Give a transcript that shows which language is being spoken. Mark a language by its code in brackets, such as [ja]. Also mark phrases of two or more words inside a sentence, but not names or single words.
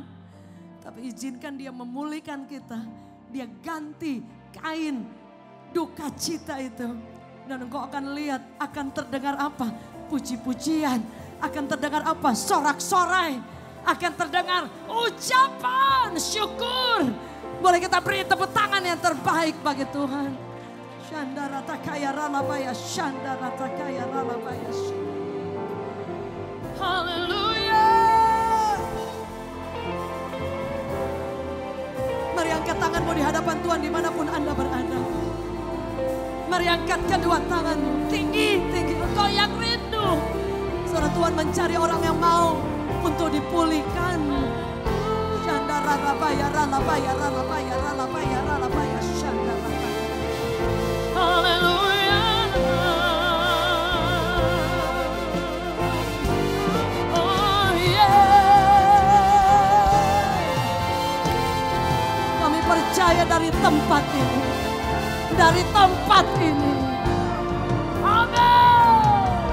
[id] Tapi izinkan Dia memulihkan kita. Dia ganti kain duka cita itu. Dan engkau akan lihat, akan terdengar apa? Puji-pujian. Akan terdengar apa? Sorak-sorai. Akan terdengar ucapan syukur. Boleh kita beri tepuk tangan yang terbaik bagi Tuhan. Shandarata kaya ralabaya, shandarata kaya ralabaya. Haleluya. Mari angkat tanganmu di hadapan Tuhan dimanapun Anda berada. Mari angkat kedua tanganmu tinggi-tinggi. Engkau yang rindu. Saudara, Tuhan mencari orang yang mau untuk dipulihkan. Shandara rabaya ralabaya ralabaya ralabaya ralabaya shandara. Haleluya. [en] Oh yeah. [id] Kami percaya dari tempat ini. Dari tempat ini. Amin.